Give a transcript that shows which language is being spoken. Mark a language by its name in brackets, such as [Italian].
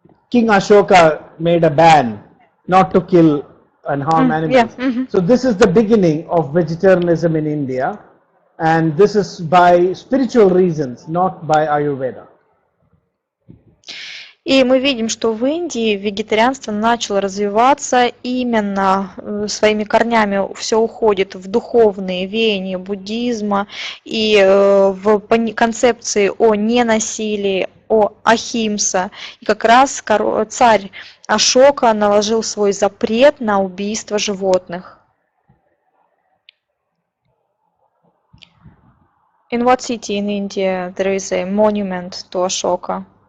[English] King Ashoka made a ban not to kill and harm animals. Yeah. So this is the beginning of vegetarianism in India, and this is by spiritual reasons, not by Ayurveda. [Russian] И мы видим, что в Индии вегетарианство начало развиваться именно своими корнями, все уходит в духовные веяния буддизма и в концепции о ненасилии, о ахимса. И как раз царь Ашока наложил свой запрет на убийство животных. [English] In what city in India there is a monument to Ashoka?